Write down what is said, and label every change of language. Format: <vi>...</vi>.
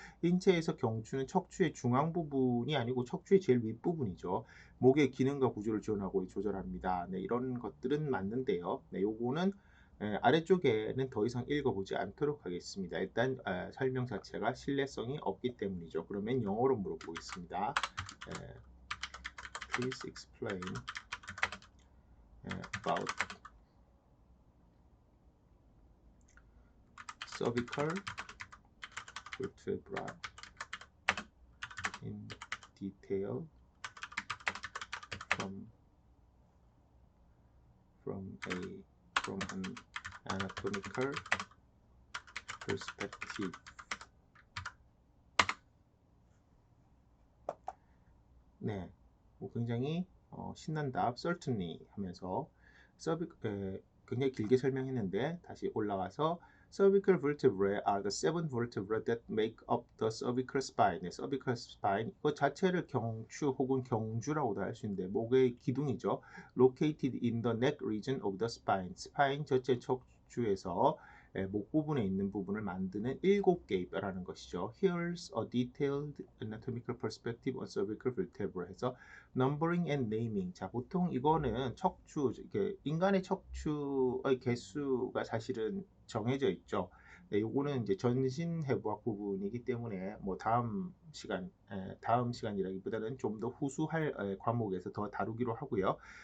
<ko>인체에서 경추는 척추의 중앙 부분이 아니고 척추의 제일 윗부분이죠. 목의 기능과 구조를 지원하고 조절합니다. 네, 이런 것들은 맞는데요. 네, 요거는 아래쪽에는 더 이상 읽어보지 않도록 하겠습니다. 일단 설명 자체가 신뢰성이 없기 때문이죠. 그러면 영어로 물어보겠습니다.</ko> <en>Please explain about cervical vertebra in detail from an anatomical perspective.</en> <ko>네, 굉장히 신난다.</ko> <en>certainly</en> <ko>하면서 굉장히 길게 설명했는데 다시 올라와서</ko> <en>cervical vertebrae are the seven vertebrae that make up the cervical spine.</en> <ko>네, cervical spine 이거 자체를 경추 혹은 경주라고도 할 수 있는데 목의 기둥이죠.</ko> <en>located in the neck region of the spine.</en> <ko>스파인 전체 척추에서 목 부분에 있는 부분을 만드는 7개의 뼈라는 것이죠.</ko> <en>Here's a detailed anatomical perspective on cervical vertebra</en> <ko>해서</ko> <en>numbering and naming.</en> <ko>자, 보통 이거는 척추, 이렇게 인간의 척추의 개수가 사실은 정해져 있죠. 네, 요거는 이제 전신해부학 부분이기 때문에 뭐 다음 시간이라기보다는 좀 더 후수할 과목에서 더 다루기로 하고요.</ko>